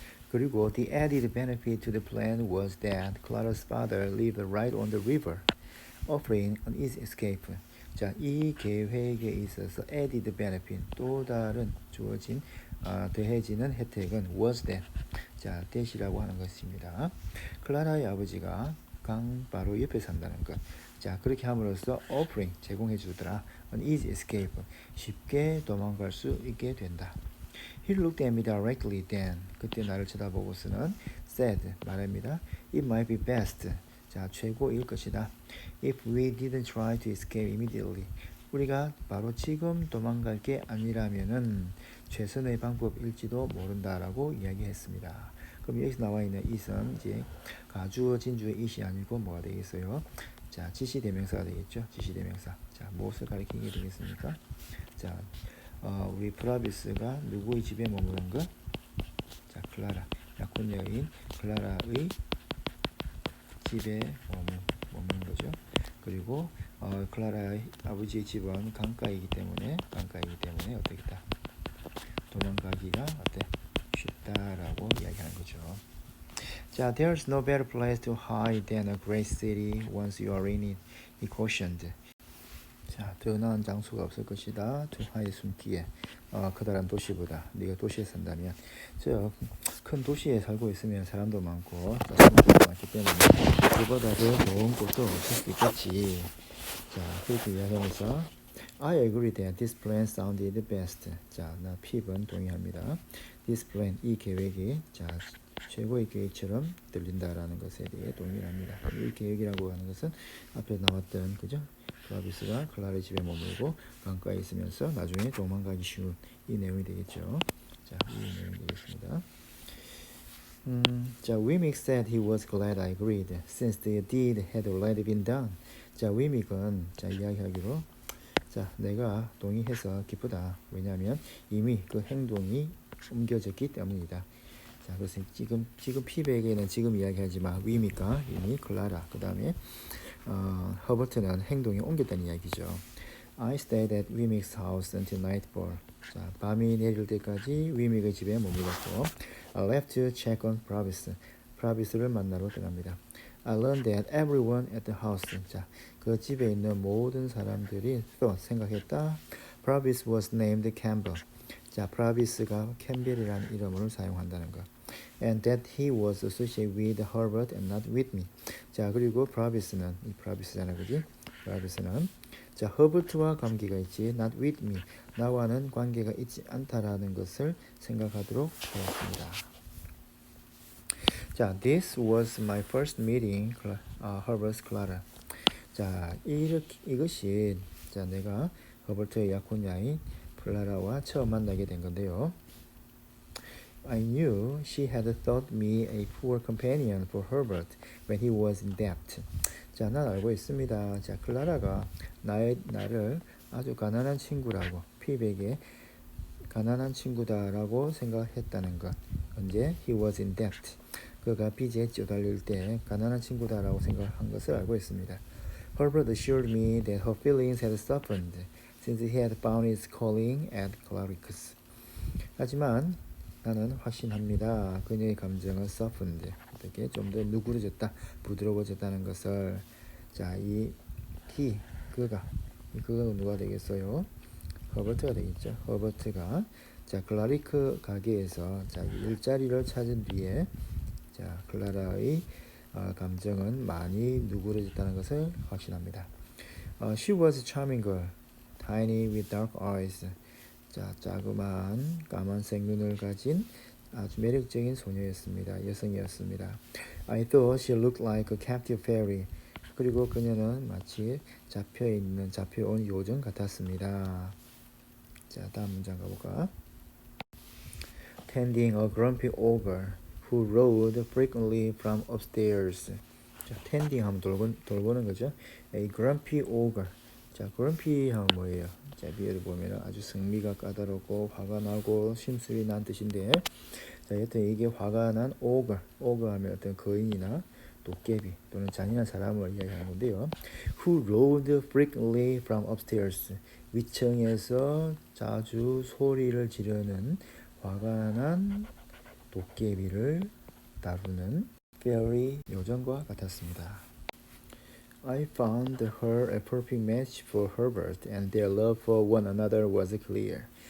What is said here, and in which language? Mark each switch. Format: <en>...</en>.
<en>그리고 the added benefit to the plan was that Clara's father lived right on the river, offering an easy escape.</en> <ko>자, 이 계획에 있어서</ko> <en>added benefit,</en> <ko>또 다른 주어진 더해지는 혜택은</ko> <en>was that.</en> <ko>자, that이라고 하는 것입니다. 클라라의 아버지가 강 바로 옆에 산다는 것. 자, 그렇게 함으로써 offering, 제공해 주더라.</ko> <en>an easy escape,</en> <ko>쉽게 도망갈 수 있게 된다.</ko> <en>He looked at me directly then.</en> <ko>그때 나를 쳐다보고서는 said, 말합니다.</ko> <en>It might be best.</en> <ko>자, 최고일 것이다.</ko> <en>If we didn't try to escape immediately.</en> <ko>우리가 바로 지금 도망갈 게 아니라면은 최선의 방법일지도 모른다라고 이야기했습니다. 그럼 여기서 나와 있는 it은 이제 가주어 진주의 it이 아니고 뭐가 되겠어요? 자, 지시대명사가 되겠죠. 지시대명사. 자, 무엇을 가리키게 되겠습니까? 자, 우리 프라비스가 누구의 집에 머무른 것? 자, 클라라. 약혼 여인 클라라의 집에 머무는 거죠. 그리고 클라라의 아버지의 집은 강가이기 때문에 어떻겠다? 도망가기가 어때? 쉽다라고 이야기하는 거죠.</ko> <en>자, there's no better place to hide than a great city once you are in it. He cautioned.</en> <ko>자, 더 나은 장소가 없을 것이다. 투하에 숨기에 커다란 도시보다 네가 도시에 산다면 저 큰 도시에 살고 있으면 사람도 많고 사람도 많기 때문에 그보다 더 좋은 곳도 없을 수 있겠지. 자, 그렇게 이야기하면서</ko> <en>I agree that this plan sounded best.</en> <ko>자, 나 핍은 동의합니다.</ko> <en>This plan,</en> <ko>이 계획이 자 최고의 계획처럼 들린다라는 것에 대해 동의를 합니다. 이 계획이라고 하는 것은 앞에 나왔던 그죠? 프라비스가 클라라의 집에 머물고 강가에 있으면서 나중에 도망가기 쉬운 이 내용이 되겠죠. 자, 이 내용이 되겠습니다.</ko> <en>자, Wemmick said he was glad I agreed, since the deed had already been done.</en> <ko>자, Wemmick은 자 이야기하기로 자, 내가 동의해서 기쁘다. 왜냐하면 이미 그 행동이 옮겨졌기 때문이다. 자, 그래서 지금 피백에는 지금 이야기하지만 위미가 이미 클라라, 그 다음에 허버트는 행동이 옮겼다는 이야기죠.</ko> <en>I stayed at Wemmick's house until nightfall.</en> <ko>자, 밤이 내릴 때까지 위믹의 집에 머물렀고,</ko> <en>I left to check on Provis.</en> <ko>Provis를 만나러 떠납니다.</ko> <en>I learned that everyone at the house.</en> <ko>자, 그 집에 있는 모든 사람들이 또 생각했다.</ko> <en>Provis was named Campbell.</en> <ko>자, 프라비스가 캠벨이라는 이름을 사용한다는 것.</ko> <en>And that he was associated with Herbert and not with me.</en> <ko>자, 그리고 프라비스는 이 프라비스잖아, 그지? 프라비스는 자, 허버트와 관계가 있지,</ko> <en>not with me.</en> <ko>나와는 관계가 있지 않다라는 것을 생각하도록 하였습니다.</ko> <en>자, this was my first meeting, Herbert's Clara.</en> <ko>자, 이것이 자 내가 허버트의 약혼자인 클라라와 처음 만나게 된 건데요.</ko> <en>I knew she had thought me a poor companion for Herbert when he was in debt.</en> <ko>자, 난 알고 있습니다. 자, 클라라가 나를 아주 가난한 친구라고, 피백의 가난한 친구다라고 생각했다는 것.</ko> <en>언제? He was in debt.</en> <ko>그가 빚에 쪼달릴 때 가난한 친구다라고 생각한 것을 알고 있습니다.</ko> <en>Herbert assured me that her feelings had softened since he had found his calling at Clarix.</en> <ko>하지만 나는 확신합니다. 그녀의 감정은 softened, 어떻게 좀 더 누그러졌다, 부드러워졌다는 것을. 자, 이 he, 그가 누가 되겠어요? 허버트가 되겠죠. 허버트가 자 클라리크 가게에서 자 일자리를 찾은 뒤에 자 클라라의 감정은 많이 누그러졌다는 것을 확신합니다.</ko> <en>She was a charming girl, tiny with dark eyes.</en> <ko>자, 자그마한 까만색 눈을 가진 아주 매력적인 소녀였습니다. 여성이었습니다.</ko> <en>I thought she looked like a captive fairy.</en> <ko>그리고 그녀는 마치 잡혀온 요정 같았습니다. 자, 다음 문장 가볼까?</ko> <en>Tending a grumpy ogre who rode frequently from upstairs.</en> <ko>자, tending 하면 돌보는 거죠.</ko> <en>A grumpy ogre.</en> <ko>자, grumpy 하면 뭐예요? 자, 뒤에도 보면 아주 성미가 까다롭고 화가 나고 심술이 난 뜻인데, 자, 여튼 이게 화가 난 ogre 하면 어떤 거인이나 도깨비 또는 잔인한 사람을 이야기하는 건데요.</ko> <en>Who rolled frequently from upstairs.</en> <ko>위층에서 자주 소리를 지르는 화가 난 도깨비를 다루는 fairy 요정과 같았습니다.</ko> <en>I found her a perfect match for Herbert, and their love for one another was clear.</en>